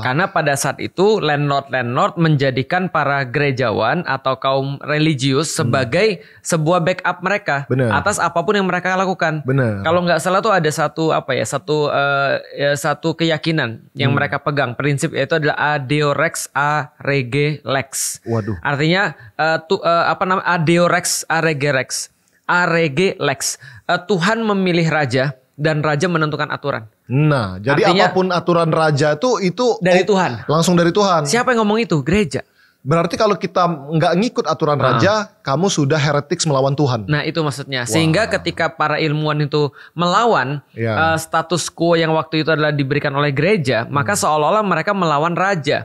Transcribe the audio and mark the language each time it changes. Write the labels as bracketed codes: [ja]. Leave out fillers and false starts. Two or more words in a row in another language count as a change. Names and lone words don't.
[id] Karena pada saat itu landlord menjadikan para gerejawan atau kaum religius sebagai sebuah backup mereka. Bener. Atas apapun yang mereka lakukan. Bener. Kalau nggak salah tuh ada satu keyakinan yang mereka pegang, prinsip yaitu adalah [la] Adeo Rex a rege lex. [id] Waduh. Artinya [la] Adeo Rex a rege lex. [id] Tuhan memilih raja dan raja menentukan aturan. Nah, jadi artinya, apapun aturan raja itu dari Tuhan. Langsung dari Tuhan. Siapa yang ngomong itu? Gereja. Berarti kalau kita nggak ngikut aturan raja, kamu sudah heretik melawan Tuhan. Nah, itu maksudnya. Sehingga ketika para ilmuwan itu melawan [la] status quo [id] yang waktu itu adalah diberikan oleh gereja, maka seolah-olah mereka melawan raja.